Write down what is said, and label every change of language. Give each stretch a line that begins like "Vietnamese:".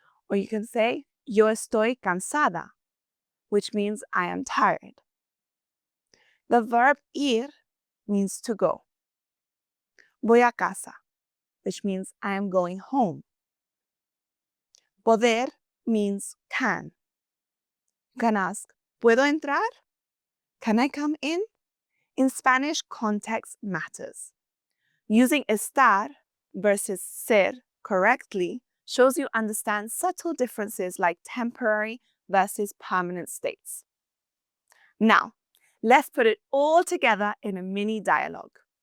English: Or you can say,
Spanish: yo estoy cansada,
English: which means I am tired. The verb ir means to go.
Spanish: Voy a casa,
English: which means I am going home. Poder means can. You can ask,
Spanish: ¿puedo entrar?
English: Can I come in? In Spanish, context matters. Using estar versus ser correctly shows you understand subtle differences like temporary versus permanent states. Now, let's put it all together in a mini dialogue.